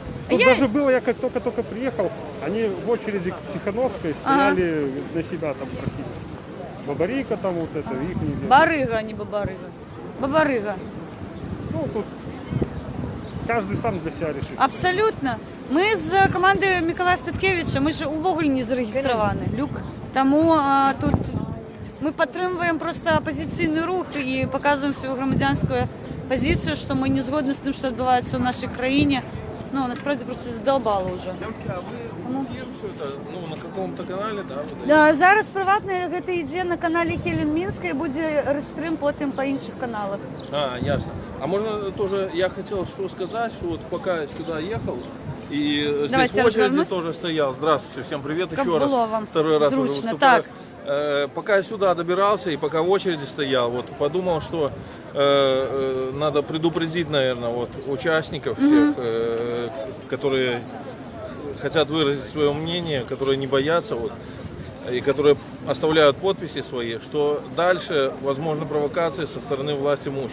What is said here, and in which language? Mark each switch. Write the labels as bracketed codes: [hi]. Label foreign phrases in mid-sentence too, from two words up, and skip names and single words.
[ru] Тут даже было, я как только приехал, они в очереди к Тихановской стояли, для себя там просили. Бабарика там вот это, их не... Барыга, а не бабарыга. Бабарыга. Ну, тут каждый сам для себя решит. Абсолютно. [uk] Мы з команди Миколая Статкевича, ми ж увогуле не зареєстровані. Тому тут ми підтримуємо просто опозиційний рух і показуємо свою громадянську позицію, що ми не згодні з тим, що відбувається в нашій країні. Ну, насправді просто задолбало вже. [ru] Девушки, а вы все это, ну, на каком-то канале, да? [be] Да, зараз приватно гэта ідзе на каналі Хелен Мінська і буде рестрим потім по інших каналах. [ru] А, ясно. А можно тоже, я хотел что сказать, что вот пока сюда ехал, и здесь Давайте в очереди развернусь. тоже стоял. Здравствуйте, всем привет Как еще раз. было вам? Второй раз уже [uk] Зручно, [ru] выступаю. [uk] так. [ru] Пока я сюда добирался и пока в очереди стоял, вот подумал, что надо предупредить, наверное, вот участников всех, которые хотят выразить свое мнение, которые не боятся, вот, и которые оставляют подписи свои, что дальше возможны провокации со стороны власть имущих.